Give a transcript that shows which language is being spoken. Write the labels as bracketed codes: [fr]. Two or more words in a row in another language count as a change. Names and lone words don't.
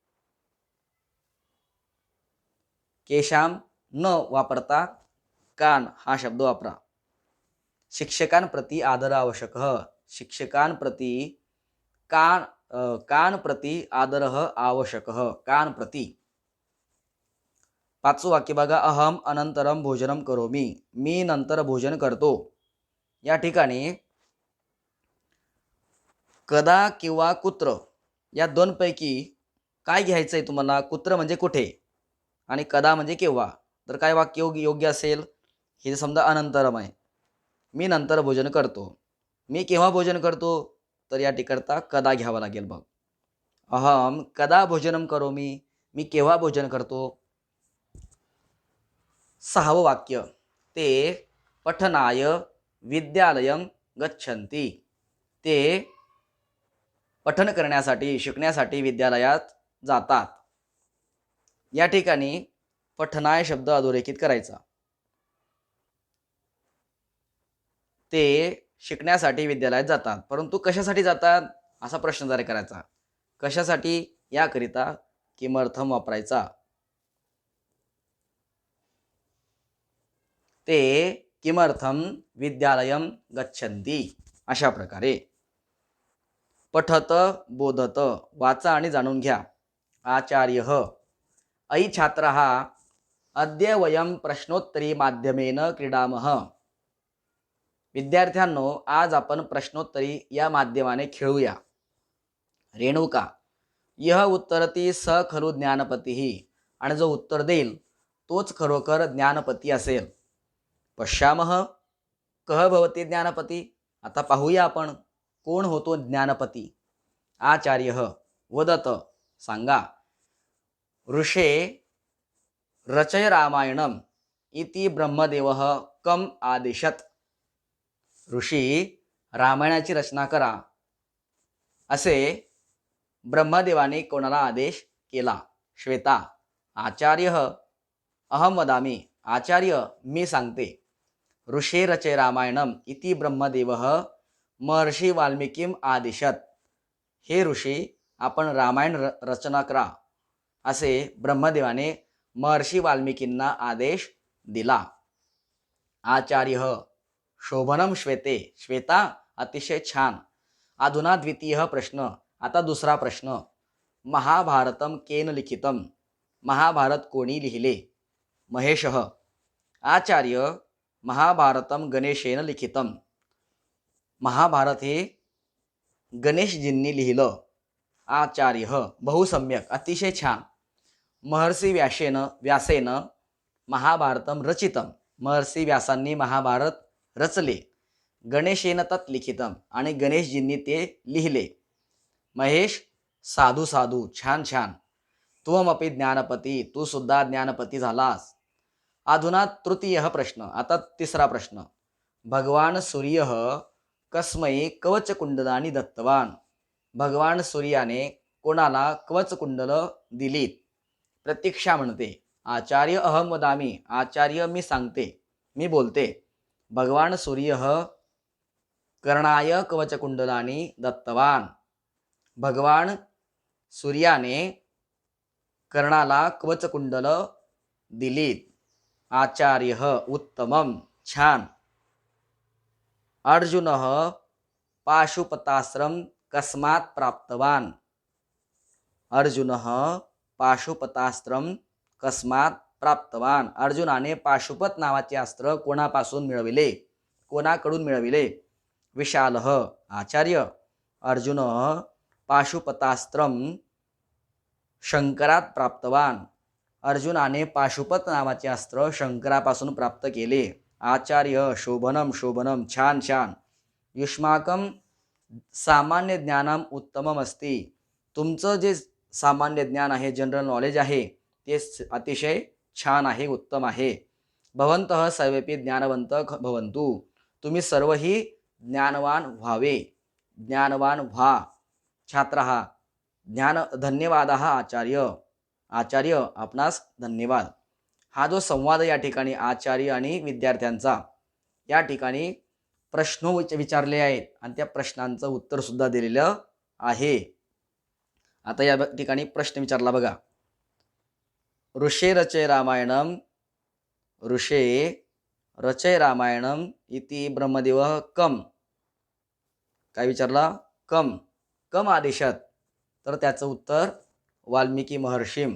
[mr] केशाम न वापरता कान हा शब्द वापरा. शिक्षकांप्रती आदर आवश्यक. [sa] शिक्षकांप्रती कान प्रती आदरः आवश्यकः. कान प्रती. [mr] पाचवं वाक्य बघा, [sa] अहम अनंतरम भोजनम करोमी. [mr] मी नंतर भोजन करतो. या ठिकाणी कदा किंवा कुत्र या दोनपैकी काय घ्यायचं आहे तुम्हाला? कुत्र म्हणजे कुठे आणि कदा म्हणजे केव्हा. तर काय वाक्य योग्य असेल? हे समजा अनंतरम आहे, मी नंतर भोजन करतो. मी केव्हा भोजन करतो? तर या ठिकाणचा कदा घ्यावा लागेल. बघ, [sa] अहम कदा भोजनम करोमी. [mr] मी केव्हा भोजन करतो. सहावं वाक्य, [sa] ते पठनाय विद्यालयं गच्छन्ति. [mr] ते पठन करण्यासाठी, शिकण्यासाठी विद्यालयात जातात. या ठिकाणी पठनाय शब्द अधोरेखित करायचा. ते शिकण्यासाठी विद्यालयात जातात, परंतु कशासाठी जातात असा प्रश्न जरा करायचा. कशासाठी याकरिता किमर्थम वापरायचा. [sa] ते किमर्थम विद्यालयं गच्छन्ति. [mr] अशा प्रकारे [sa] पठत बोधत, [mr] वाचा आणि जाणून घ्या. [sa] आचार्य अयि छात्रः अद्य वयं प्रश्नोत्तरी माध्यमेन क्रीडामः. [mr] विद्यार्थ्यांनो, आज आपण प्रश्नोत्तरी या माध्यमाने खेळूया. [sa] रेणुका यह उत्तरती स खलु ज्ञानपती. [mr] आणि जो उत्तर देईल तोच खरोखर ज्ञानपती असेल. [sa] पश्यामः कह भवती ज्ञानपती. [mr] आता पाहूया आपण कोण होतो ज्ञानपती. [sa] आचार्य वदत, सांगा. ऋषे रचय रामायणम इति ब्रह्मदेवः कम आदिशत. [mr] ऋषी रामायणाची रचना करा असे ब्रह्मदेवाने कोणाला आदेश केला. [sa] श्वेता आचार्य अहम वदामि. [mr] आचार्य मी सांगते. [sa] ऋषे रचय रामायणम इति ब्रह्मदेवः महर्षी वाल्मिकीम आदिशत. [mr] हे ऋषी, आपण रामायण रचना करा असे ब्रह्मदेवाने महर्षी वाल्मिकींना आदेश दिला. [sa] आचार्य शोभनम श्वेते. [mr] श्वेता अतिशय छान. [sa] अधुना द्वितीय प्रश्न. [mr] आता दुसरा प्रश्न. [sa] महाभारतम केन लिखितम. [mr] महाभारत कोणी लिहिले. [sa] महेश आचार्य महाभारतम गणेशेन लिखितम. [mr] महाभारत हे गणेशजींनी लिहिलं. [sa] आचार्य बहुसम्यक, [mr] अतिशय छान. [sa] महर्षी व्यासेन महाभारतम रचितम. [mr] महर्षी व्यासांनी महाभारत रचले. [sa] गणेशेन तत् लिखितम. [mr] आणि गणेशजींनी ते लिहिले. [sa] महेश साधू साधू, [mr] छान छान. [sa] त्वमपि ज्ञानपती. [mr] तू सुद्धा ज्ञानपती झालास. [sa] अधुना तृतीय प्रश्न. [mr] आता तिसरा प्रश्न. [sa] भगवान सूर्य कस्मै कवचकुंडलानी दत्तवान. [mr] भगवान सूर्याने कोणाला कवचकुंडल दिलीत. प्रतीक्षा म्हणते. [sa] आचार्य अहम वदामी. [mr] आचार्य मी सांगते. मी बोलते. [sa] भगवान सूर्य कर्णाय कवचकुंडलानी दत्तवान. [mr] भगवान सूर्याने कर्णाला कवचकुंडल दिलीत. [sa] आचार्य उत्तमम, छान. अर्जुन पाशुपताश्रम कस्मात् प्राप्तवान. अर्जुन पाशुपतास्त्रम कस्मात् प्राप्तवान. [mr] अर्जुनाने पाशुपत नावाचे अस्त्र कोणापासून मिळविले, कोणाकडून मिळविले. [sa] विशाल आचार्य. अर्जुन पाशुपतास्त्रम शंकरात प्राप्तवान. [mr] अर्जुनाने पाशुपत नावाचे अस्त्र शंकरापासून प्राप्त केले. [sa] आचार्य शोभनम शोभनम, [mr] छान छान. [sa] युष्माकम सामान्य ज्ञानम उत्तमम अस्ति. [mr] तुमचं जे सामान्य ज्ञान आहे, [en] general knowledge [mr] आहे, ते अतिशय छान आहे, उत्तम आहे. [sa] भवन्तः सर्वेपि ज्ञानवंत भवन्तु. [mr] तुम्ही सर्वही ज्ञानवान व्हावे, ज्ञानवान व्हा. [sa] छात्रः ज्ञान धन्यवादः आचार्य. [mr] आचार्य आपणास धन्यवाद. हा जो संवाद या ठिकाणी आचार्य आणि विद्यार्थ्यांचा, या ठिकाणी प्रश्न विचारले आहेत आणि त्या प्रश्नांचं उत्तर सुद्धा दिलेलं आहे. आता या ठिकाणी प्रश्न विचारला बघा. [sa] ऋषे रचय रामायणम, ऋषे रचय रामायणम इति ब्रह्मदेव कम. [mr] काय विचारला? कम. [sa] कम आदेशात. [mr] तर त्याचं उत्तर वाल्मिकी महर्षीम.